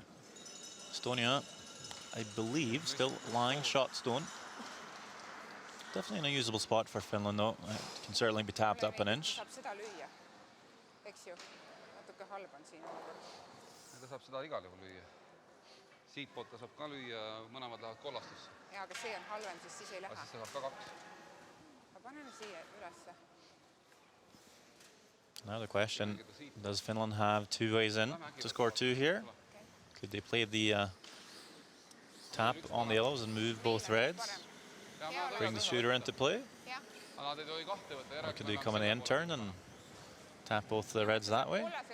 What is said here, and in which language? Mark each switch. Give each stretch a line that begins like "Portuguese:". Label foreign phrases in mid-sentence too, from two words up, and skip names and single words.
English: Estonia, I believe, still lying shot stone. Definitely an unusable spot for Finland, though. It can certainly be tapped up an inch.
Estonian: Saab seda lüüa, eks ju? Natuke halb on siin olukord. Ta saab seda igal juhul lüüa. Siit poolt ta saab ka lüüa, mõlemad lähevad kollastusse. Jaa, aga see on halvem, siis ei lähe. Siis ta saab ka 2. Aga paneme siia ülesse.
English: Now the question, does Finland have 2 ways in to score 2 here? Could they play the tap on the yellows and move both reds? Bring the shooter into play? Or could they come in the end turn and tap both the reds that way?